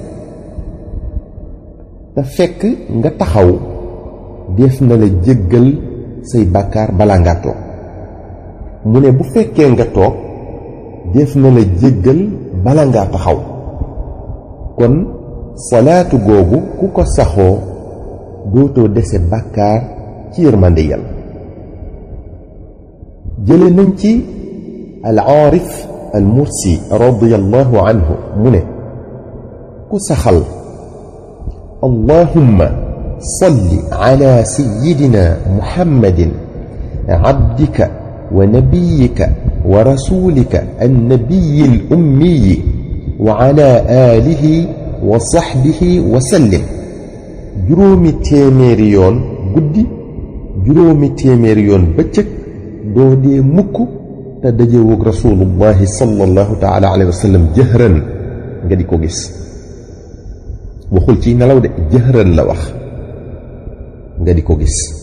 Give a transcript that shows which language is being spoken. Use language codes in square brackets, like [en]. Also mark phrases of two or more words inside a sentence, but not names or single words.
[wo] te fekk nga taxaw def na la jéggal say bàkkaar bala nga toog mu ne bu fekkee nga toog def na la jéggal bala nga taxaw kon salaatu googu ku ko saxoo dootoo dese bàkkaar ci yërmande Yàlla jële nañ ci al-Aarif al-Mursi [ar] رضي الله عنه [wo] mu ne ku saxal [ar] اللهم صل على سيدنا محمد عبدك ونبيك ورسولك النبي الأمي و على آله وصحبه وسلم [wo] juróomi téeméeri yoon guddi juróomi téeméeri yoon bëccëg doo dee mukk te dajewoog [ar] رسول الله صلى الله تعالى عليه وسلم [wo] jëhran nga di ko gis waxul ci nelaw de jëhran la wax nga di ko gis